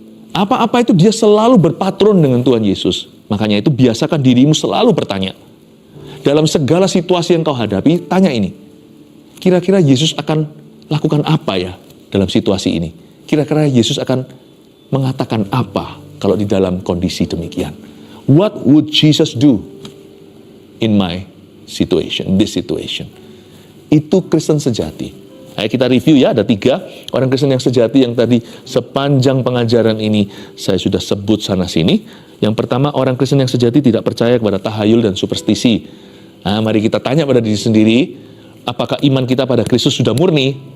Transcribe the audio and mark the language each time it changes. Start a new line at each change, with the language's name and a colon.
Indonesian: Apa-apa itu dia selalu berpatron dengan Tuhan Yesus. Makanya itu biasakan dirimu selalu bertanya. Dalam segala situasi yang kau hadapi, tanya ini. Kira-kira Yesus akan lakukan apa ya dalam situasi ini? Kira-kira Yesus akan mengatakan apa kalau di dalam kondisi demikian?
English: What would Jesus do in my situation, this situation?
Indonesian: Itu Kristen sejati. Ayo kita review ya, ada 3 orang Kristen yang sejati yang tadi sepanjang pengajaran ini saya sudah sebut sana-sini. Yang pertama, orang Kristen yang sejati tidak percaya kepada tahayul dan superstisi. Nah, mari kita tanya pada diri sendiri, apakah iman kita pada Kristus sudah murni?